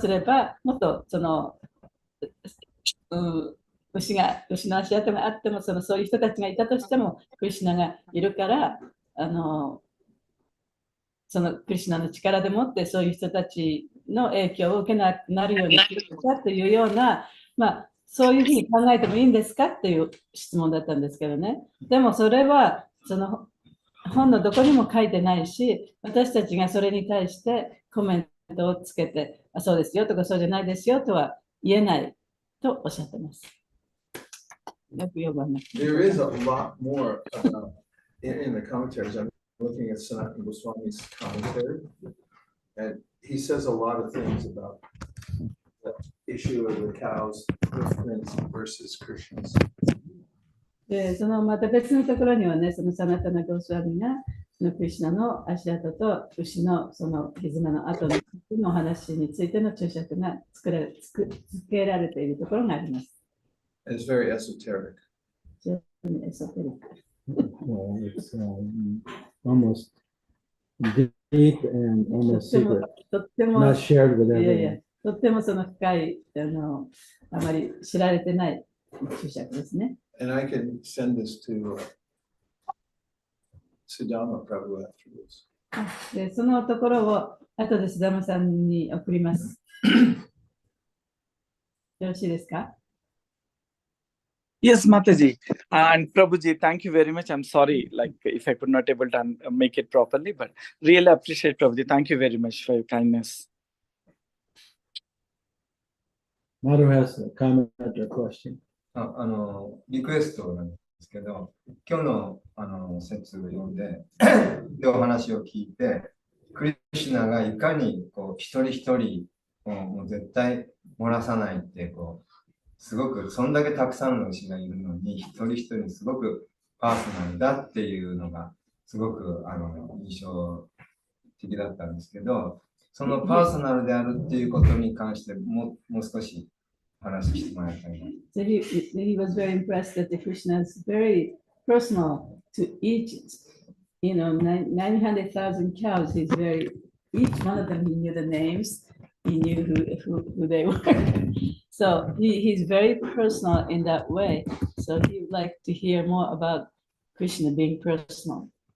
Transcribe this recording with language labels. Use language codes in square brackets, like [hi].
[ja] すれば、もっとその、牛の足跡があっても、そういう人たちがいたとしても、クリシュナがいるから、そのクリシュナの力でもってそういう人たちの影響を受けなくなるようにするかというような、そういうふうに考えてもいいんですかっていう質問だったんですけどね。でもそれはその本のどこにも書いてないし、私たちがそれに対してコメントをつけて、そうですよとかそうじゃないですよとは言えないとおっしゃってます。よく読まない。 [en] There is a lot more in the commentaries. I'm looking at Sanatana Goswami's commentary, and he says a lot of things about the issue of the cows, hoofprints versus Krishna's. [ja] でそのまた別のところにはね、そのサナタナ・ゴスワミがクリシュナの足跡と牛のその絆の後の話についての注釈がつけられているところがあります。 [en] It's very esoteric. [ja] エソテリック。 [en] Well, it's almost deep and almost secret, [ja] とっても [en] not shared with [ja] いやいや [en] everyone. [ja] とってもその深いあまり知られてない注釈ですね。 [en] And I can send this to Siddhartha Prabhu afterwards. [ja] でそのところを後で須田さんに送ります。よろしいですか？ [en] Yes, Mataji. And Prabhuji, thank you very much. I'm sorry, like if I could not able to make it properly, but really appreciate Prabhuji. Thank you very much for your kindness. Madhu has a comment or question. [ja] リクエストなんですけど、今日の説を読んで、で、お話を聞いて、クリシュナがいかにこう一人一人もう絶対漏らさないってこう、すごくそんだけたくさんの牛がいるのに、一人一人すごくパーソナルだっていうのがすごく印象的だったんですけど、そのパーソナルであるっていうことに関してもう少し話してもらいたいな。 [en] So he was very impressed that the Krishna is very personal to each, 900,000 cows. Each one of them, he knew the names, he knew who they were. So he's very personal in that way. So he would like to hear more about Krishna being personal.